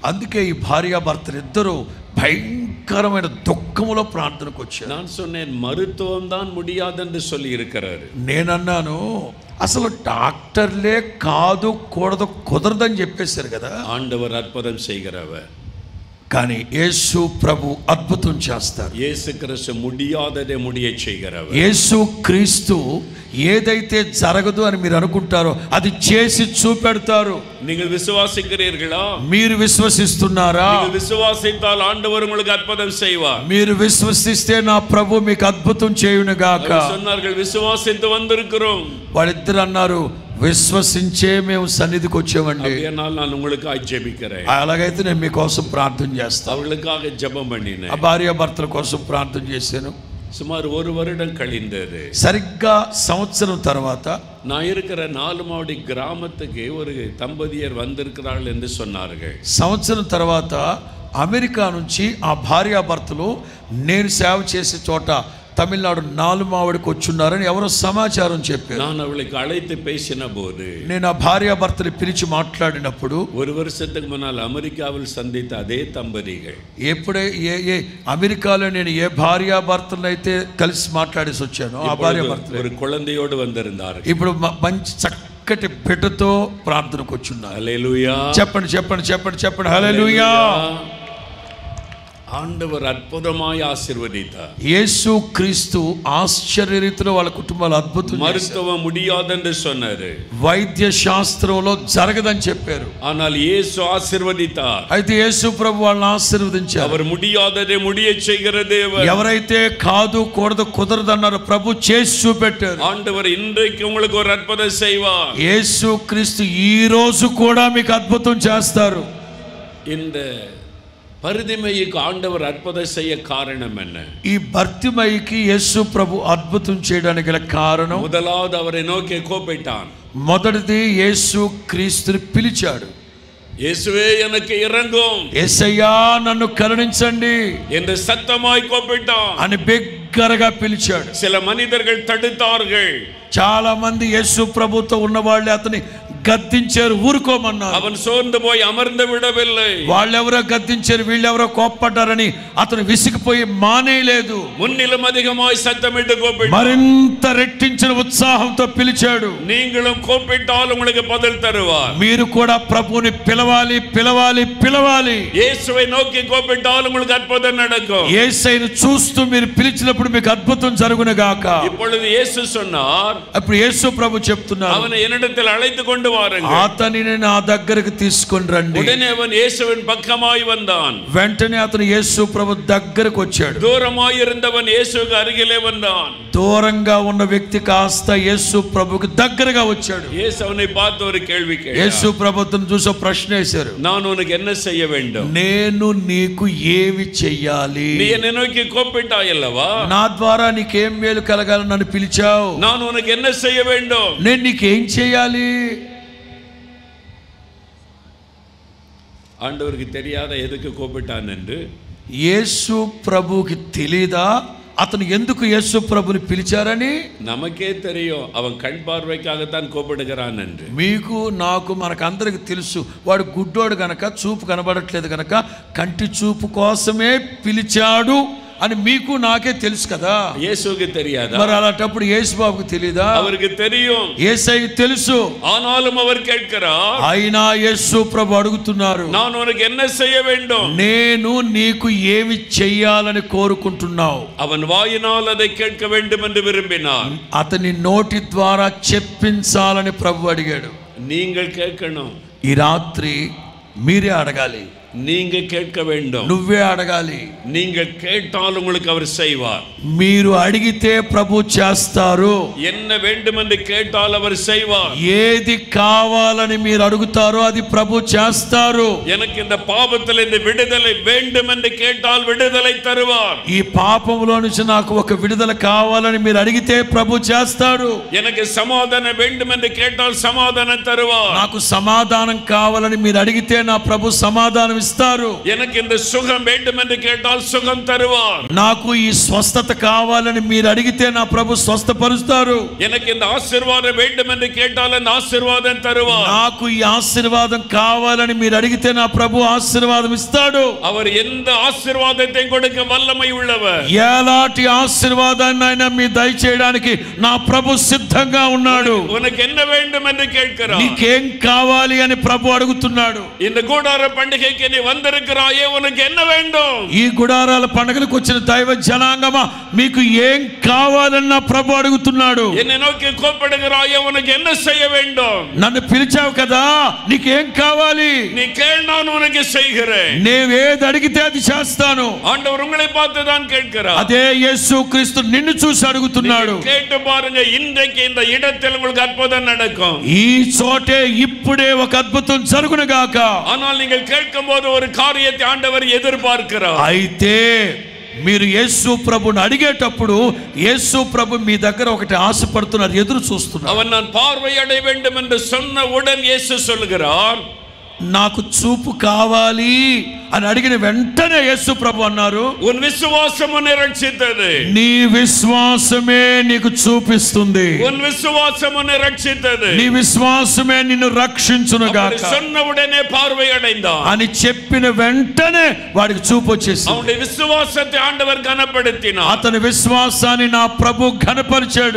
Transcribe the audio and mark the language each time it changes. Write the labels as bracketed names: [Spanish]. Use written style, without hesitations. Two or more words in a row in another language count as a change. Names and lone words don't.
[Telugu] అందుకే ఈ భార్యాభర్తలు ఇద్దరు భయంకరమైన దుఃఖములో ప్రార్థనకు వచ్చారు. [Tamil] நான் சொன்னேன், மருத்துவம் தான் முடியாது என்று சொல்லி இருக்கிறாரு. [Telugu] నేనన్నాను, అసలు డాక్టర్లే కాదు, కూడదు, కుదరదని చెప్పేశారు కదా. [Tamil] ஆண்டவர் அற்புதம் செய்கிறவர். [Telugu] కానీ యేసు ప్రభు అద్భుతం చేస్తారు. [Tamil] యేసు క్రీస్తు முடியாததை முடிய செய்கிறவர். [Telugu] యేసు క్రీస్తు ఏదైతే జరగదు అని మీరు అనుకుంటారో అది చేసి చూపెడతారు. [Tamil] நீங்கள் விசுவாசிக்கிறீர்களா? [Telugu] మీరు విశ్వసిస్తున్నారా? [Tamil] நீங்கள் விசுவாசித்தால் ஆண்டவர் உங்களுக்கு அற்புதம் செய்வார். [Telugu] మీరు విశ్వసిస్తే నా ప్రభు మీకు అద్భుతం చేయును గాక. [Tamil] சொன்னார்கள், விசுவாசித்து வந்திருக்கிறோம். [Telugu] వాళ్ళిద్దరు అన్నారు, విశ్వసించే మేము సన్నిధికి వచ్చామండి. [Tamil] நான் உங்களுக்காக ஜெபிக்கிறேன். [Telugu] అలాగైతే నేను మీకోసం ప్రార్థన చేస్తాను. [Tamil] அவர்களுக்காக ஜெபம் பண்ணினேன். [Telugu] ఆ భార్యాభర్తల కోసం ప్రార్థన చేశాను. [Tamil] சுமார் 1 வருடம் கழிந்தது. [Telugu] సరిగ్గా సంవత్సరం తర్వాత [Tamil] நான் இருக்கிற 4 மாவடி கிராமத்துக்கு ஒரு தம்பதியர் வந்திருக்கிறார்கள் என்று சொன்னார்கள். [Telugu] సంవత్సరం తర్వాత అమెరికా నుంచి ఆ భార్యాభర్తలు నేను సేవ చేసే చోట తమిళనాడు 4 మావడికి వచ్చున్నారని ఎవరో సమాచారం చెప్పారు. [Tamil] நான் அவளுக்கு அழைத்து பேசின போது, [Telugu] నేను ఆ భార్యాభర్తలు పిలిచి మాట్లాడినప్పుడు, [Tamil] 1 வருஷத்துக்கு முன்னால் அமெரிக்காவில் சந்தித்த அதே தம்பதிகள், [Telugu] ఎప్పుడే అమెరికాలో నేను ఏ భార్యాభర్తలను అయితే కలిసి మాట్లాడేసి వచ్చానో ఆ భార్యాభర్తలు [Tamil] ஒரு குழந்தையோடு வந்திருந்தார்கள். [Telugu] ఇప్పుడు మంచి చక్కటి బిడ్డతో ప్రార్థనకు వచ్చున్నారు. హల్లెలూయా. చెప్పండి చెప్పండి చెప్పండి చెప్పండి హల్లెలూయా. [Tamil] ஆண்டவர் அற்புதமாய் ஆசீர்வதித்தார். [Telugu] యేసు క్రీస్తు ఆశ్చర్య రీతిలో వాళ్ళ కుటుంబాలు అద్భుతం. [Tamil] மருத்துவம் முடியாதென்று சொன்னாரு, [Telugu] వైద్య శాస్త్రంలో జరగదని చెప్పారు. [Tamil] ஆனால் இயேசு ஆசீர்வதித்தார். [Telugu] అయితే యేసు ప్రభు వాళ్ళని ఆశీర్వదించారు. [Tamil] அவர் முடியாததை முடிய செய்கிற தேவன். [Telugu] ఎవరైతే కాదు కూడదు కుదరదు అన్నారో ప్రభు చేసి చూపెట్టారు. [Tamil] ஆண்டவர் இன்றைக்கு உங்களுக்கு ஒரு அற்புதம் செய்வார். [Telugu] యేసు క్రీస్తు ఈ రోజు కూడా మీకు అద్భుతం చేస్తారు. [Tamil] இந்த பரிதிமைக்கு ஆண்டவர் அற்புதம் செய்ய காரணம் என்ன? [Telugu] ఈ భర్తిమయికి యేసు ప్రభు అద్భుతం చేయడానికి గల కారణం, [Tamil] முதலாவது அவரை நோக்கி கூப்பிட்டான். [Telugu] మొదటిది యేసు క్రీస్తుని పిలిచాడు. [Tamil] இயேசுவே எனக்கு இறங்கும், [Telugu] యేసయ్యా నన్ను కరుణించండి [Tamil] என்று சத்தமாய் கூப்பிட்டான். [Telugu] అని బిగ్గరగా పిలిచాడు. [Tamil] சில மனிதர்கள் தடுத்தார்கள். [Telugu] చాలా మంది యేసు ప్రభుతో ఉన్న వాళ్ళే అతని గద్దించారు, ఊరుకోమన్నారు. [Tamil] அவன் சோர்ந்து போய் அமர்ந்து விடவில்லை. [Telugu] వాళ్ళెవరో గద్దించారు, వీళ్ళెవరో కోప్పడ్డారని అతను విసిగిపోయి మానేయలేదు. [Tamil] முன்னிலும் அதிகமாய் சத்தமிட்டு கூப்பிட்டான். [Telugu] మరింత రెట్టించిన ఉత్సాహంతో పిలిచాడు. [Tamil] நீங்களும் கூப்பிட்டால் உங்களுக்கு பதில் தருவார். [Telugu] మీరు కూడా ప్రభువుని పిలవాలి పిలవాలి పిలవాలి. [Tamil] இயேசுவை நோக்கி கூப்பிட்டால் உங்களுக்கு அற்புதம் நடக்கும். [Telugu] యేసయ్యను చూస్తూ మీరు పిలిచినప్పుడు మీకు అద్భుతం జరుగును గాక. [Tamil] இப்பொழுது இயேசு சொன்னார், [Telugu] అప్పుడు యేసు ప్రభు చెప్తున్నారు, [Tamil] அவனை என்னிடத்தில் அழைத்து கொண்டு வாருங்கள். [Telugu] అతనిని నా దగ్గరికి తీసుకొని రండి. [Tamil] உடனே அவன் இயேசுவின் பக்கமாய் வந்தான். [Telugu] వెంటనే అతను యేసు ప్రభు దగ్గరకు వచ్చాడు. [Tamil] தூரமாய் இருந்தவன் இயேசுவுக்கு அருகிலே வந்தான். [Telugu] దూరంగా ఉన్న వ్యక్తి కాస్త యేసు ప్రభుకి దగ్గరగా వచ్చాడు. [Tamil] இயேசு அவனை பார்த்து ஒரு கேள்வி கேட்டார். [Telugu] యేసు ప్రభువును చూసి ప్రశ్న వేశారు, [Tamil] நான் உனக்கு என்ன செய்ய வேண்டும்? [Telugu] నేను నీకు ఏమి చెయ్యాలి? [Tamil] நீ என்னை நோக்கி கூப்பிட்டாய் அல்லவா? [Telugu] నా ద్వారా నీకేం మేలు కలగాలని నన్ను పిలిచావు. [Tamil] நான் உனக்கு என்ன செய்ய வேண்டும்? [Telugu] నేను నీకేం చెయ్యాలి? [Tamil] ஆண்டவருக்கு தெரியாத எதுக்கு கூப்பிட்டான் என்று [Telugu] యేసు ప్రభుకి తెలీదా అతను ఎందుకు యేసు ప్రభుని పిలిచారని [Tamil] நமக்கே தெரியும். அவன் கண் பார்வைக்காகத்தான் கூப்பிடுகிறான் என்று. [Telugu] మీకు నాకు మనకందరికి తెలుసు. వాడు గుడ్డోడు గనక, చూపు కనబడట్లేదు గనక కంటి చూపు కోసమే పిలిచాడు అని మీకు నాకే తెలుసు కదా. యేసుకి తెలియదా? మరి అలాంటప్పుడు యేసు బాబుకు తెలియదా? [Tamil] அவருக்கு தெரியும். [Telugu] యేసయ్యకు తెలుసు. [Tamil] ஆனாலும் அவர் கேட்கிறார். [Telugu] అయినా యేసు ప్రభు అడుగుతున్నారు, [Tamil] நான் உனக்கு என்ன செய்ய வேண்டும்? [Telugu] నేను నీకు ఏమి చెయ్యాలని కోరుకుంటున్నావు? [Tamil] அவன் வாயினால் அதை கேட்க வேண்டும் என்று விரும்பினார். [Telugu] అతని నోటి ద్వారా చెప్పించాలని ప్రభు అడిగాడు. [Tamil] நீங்கள் கேட்கணும். [Telugu] ఈ రాత్రి మీరే అడగాలి. [Tamil] நீங்க கேட்க வேண்டும். [Telugu] నువ్వే అడగాలి. [Tamil] நீங்கள் கேட்டால் உங்களுக்கு அவர் செய்வார். [Telugu] మీరు అడిగితే ప్రభు చేస్తారు. [Tamil] என்ன வேண்டும் என்று கேட்டால் அவர் செய்வார். [Telugu] ఏది కావాలని మీరు అడుగుతారో అది ప్రభు చేస్తారు. [Tamil] எனக்கு இந்த பாவத்தில் இந்த விடுதலை வேண்டும் என்று கேட்டால் விடுதலை தருவார். [Telugu] ఈ పాపంలో నుంచి నాకు ఒక విడుదల కావాలని మీరు అడిగితే ప్రభు చేస్తాడు. [Tamil] எனக்கு సమాధానం வேண்டும் என்று கேட்டால் సమాధానం తరువాர். [Telugu] నాకు సమాధానం కావాలని మీరు అడిగితే నా ప్రభు సమాధానం ఇస్తారు. [Tamil] எனக்கு இந்த சுகம் வேண்டும் என்று கேட்டால் சுகம் தருவார். [Telugu] నాకు ఈ స్వస్థత కావాలని మీరు అడిగితే నా ప్రభు స్వస్థపరుస్తారు. [Tamil] எனக்கு இந்த ఆశీర్వాదం வேண்டும் என்று கேட்டால் அந்த ఆశీర్వాదం తరువార్. [Telugu] నాకు ఈ ఆశీర్వాదం కావాలని మీరు అడిగితే నా ప్రభు ఆశీర్వాదం ఇస్తాడు. [Tamil] அவர் எந்த ఆశీర్వాదத்தை கொடுக்க వల్లమై உள்ளவர். [Telugu] ఎలాంటి ఆశీర్వాదాన్ని అయినా మీ దయచేయడానికి నా ప్రభు సిద్ధంగా ఉన్నాడు. [Tamil] உனக்கு என்ன வேண்டும் என்று கேட்கிறார். [Telugu] నీకేం కావాలి అని ప్రభు అడుగుతున్నాడు. [Tamil] இந்த கூடார பண்டிகைக்கு நீ வந்திருக்கிறாயே, உனக்கு என்ன வேண்டும்? [Telugu] ఈ గుడారాల పండుగలకు వచ్చిన దైవ జనాంగమా, మీకు ఏం కావాలని నా ప్రభు అడుగుతున్నాడు. [Tamil] என்னை நோக்கி கூப்பிடுகிறாயே, உனக்கு என்ன செய்ய வேண்டும்? [Telugu] నన్ను పిలిచావు కదా, నీకేం కావాలి? [Tamil] நீ கேள், நான் உனக்கு செய்கிறேன். [Telugu] నేను ఏది అడిగితే అది చేస్తాను. [Tamil] ஆண்டவர் உங்களை பார்த்து தான் கேட்கிறார். [Telugu] అదే యేసు క్రీస్తు నిన్ను చూసి అడుగుతున్నాడు. [Tamil] கேட்டு பாருங்க, இன்றைக்கு இந்த இடத்தில் உங்களுக்கு அற்புதம் நடக்கும். [Telugu] ఈ చోటే ఇప్పుడే ఒక అద్భుతం జరుగును గాక. [Tamil] ஆனால் நீங்கள் கேட்கும் போது ஒரு காரியத்தை ஆண்டவர் எதிர்பார்க்கிறார். [Telugu] అయితే మీరు యేసు ప్రభుని అడిగేటప్పుడు యేసు ప్రభు మీ దగ్గర ఒకటి ఆశపడుతున్నారు, ఎదురు చూస్తున్నారు. [Tamil] அவன் நான் பார்வை அடைய வேண்டும் என்று சொன்ன உடன் இயேசு சொல்கிறார், [Telugu] నాకు చూపు కావాలి అని అడిగిన వెంటనే యేసు ప్రభు అన్నారు, [Tamil] உன் விசுவாசம் உன்னை ரட்சித்தது. [Telugu] నీ విశ్వాసమే నీకు చూపిస్తుంది. [Tamil] உன் விசுவாசம் உன்னை ரட்சித்தது. [Telugu] నీ విశ్వాసమే నిన్ను రక్షించును గాక. [Tamil] சொன்ன உடனே பார்வை அடைந்தான். [Telugu] అని చెప్పిన వెంటనే వాడికి చూపు వచ్చేసింది. [Tamil] அவனுடைய விசுவாசத்தை ஆண்டவர் கனப்படுத்தினார். [Telugu] అతని విశ్వాసాన్ని నా ప్రభు ఘనపరిచాడు.